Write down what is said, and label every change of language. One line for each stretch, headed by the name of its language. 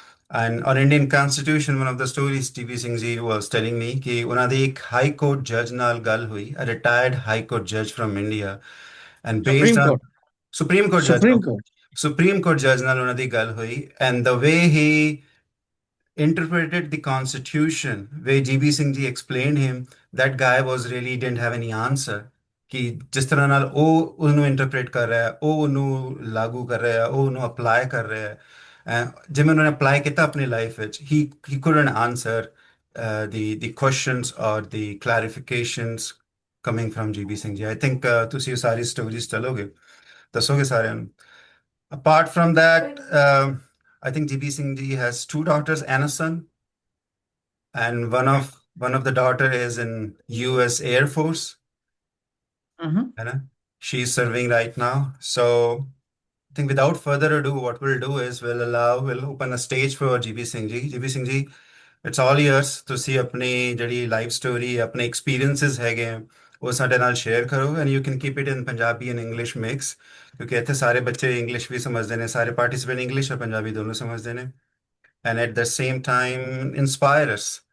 English: And on Indian Constitution, one of the stories TP Singh ji was telling me
Hindi: कि उन्होंने एक
English: High Court judge
Punjabi: ਨਾਲ ਗੱਲ हुई,
English: a retired High Court judge from India, and based Supreme on Court. Supreme Court judge, Supreme okay, Court. Supreme Court judge
Punjabi: ਨਾਲ ਉਹਨਾਂ ਦੀ ਗੱਲ ਹੋਈ,
English: and the way he interpreted the Constitution, where GB Singh ji explained him, that guy was really didn't have any answer.
Punjabi: ਕਿ ਜਿਸ ਤਰ੍ਹਾਂ ਨਾਲ ਉਹ ਉਹਨੂੰ ਇੰਟਰਪ੍ਰੇਟ ਕਰ ਰਿਹਾ ਹੈ, ਉਹ ਉਹਨੂੰ ਲਾਗੂ ਕਰ ਰਿਹਾ ਹੈ, ਉਹ ਉਹਨੂੰ ਅਪਲਾਈ ਕਰ ਰਿਹਾ ਹੈ, ਜਿਵੇਂ ਉਹਨਾਂ ਨੇ ਅਪਲਾਈ ਕੀਤਾ ਆਪਣੀ ਲਾਈਫ ਵਿੱਚ,
English: he couldn't answer the questions or the clarifications coming from GB Singh ji. I think
Punjabi: ਤੁਸੀਂ ਉਹ ਸਾਰੀ ਸਟੋਰੀਜ਼ ਚਲੋਗੇ ਦੱਸੋਗੇ ਸਾਰਿਆਂ ਨੂੰ.
English: Apart from that, I think GB Singh ji has two daughters and a son, and one of the daughter is in U.S. Air Force. Mhm.
Hindi: है ना?
English: She's serving right now. So I think without further ado, what we'll do is we'll open a stage for GB Singh ji. GB Singh ji, it's all yours.
Punjabi: ਤੁਸੀਂ ਆਪਣੀ ਜਿਹੜੀ life story ਆਪਣੇ experiences ਹੈਗੇ ਆ ਉਹ ਸਾਡੇ ਨਾਲ share ਕਰੋ,
English: and you can keep it in Punjabi and English mix,
Punjabi: ਕਿਉਂਕਿ ਇੱਥੇ ਸਾਰੇ ਬੱਚੇ ਇੰਗਲਿਸ਼ ਵੀ ਸਮਝਦੇ ਨੇ, ਸਾਰੇ ਪਾਰਟਿਸਿਪੇਂਟ ਇੰਗਲਿਸ਼ ਔਰ ਪੰਜਾਬੀ ਦੋਨੋਂ ਸਮਝਦੇ ਨੇ,
English: and at the same time inspire us.